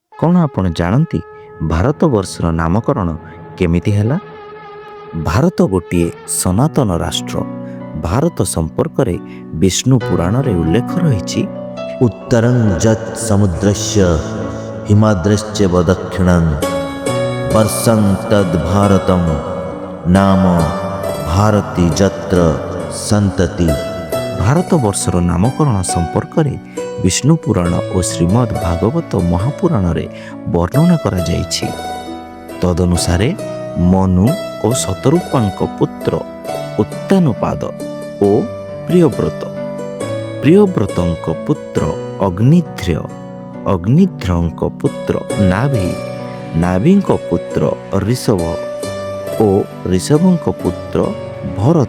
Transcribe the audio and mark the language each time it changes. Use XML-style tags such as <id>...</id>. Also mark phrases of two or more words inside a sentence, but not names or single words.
<or>କ'ଣ ଆପଣ ଜାଣନ୍ତି ଭାରତବର୍ଷର ନାମକରଣ କେମିତି ହେଲା? ଭାରତ ଗୋଟିଏ ସନାତନ ରାଷ୍ଟ୍ର। ଭାରତ ସମ୍ପର୍କରେ ବିଷ୍ଣୁ ପୁରାଣରେ ଉଲ୍ଲେଖ ରହିଛି,</or> <sa>उत्तरं यत् समुद्रस्य हिमाद्रश्चैव दक्षिणं वर्षं तद्भारतं नाम ଭାରତୀ ଯତ୍ର ସନ୍ତତି।</sa> <or>ଭାରତବର୍ଷର ନାମକରଣ ସମ୍ପର୍କରେ ବିଷ୍ଣୁ ପୁରାଣ ଓ ଶ୍ରୀମଦ୍ ଭାଗବତ ମହାପୁରାଣରେ ବର୍ଣ୍ଣନା କରାଯାଇଛି। ତଦନୁସାରେ ମନୁ ଓ ଶତରୂପାଙ୍କ ପୁତ୍ର ଉତ୍ତାନପାଦ ଓ ପ୍ରିୟବ୍ରତ, ପ୍ରିୟବ୍ରତଙ୍କ ପୁତ୍ର ଅଗ୍ନିଧ୍ର, ଅଗ୍ନିଧ୍ରଙ୍କ ପୁତ୍ର ନାଭି, ନାଭିଙ୍କ ପୁତ୍ର ଋଷଭ ଓ ଋଷଭଙ୍କ ପୁତ୍ର ଭରତ।</or>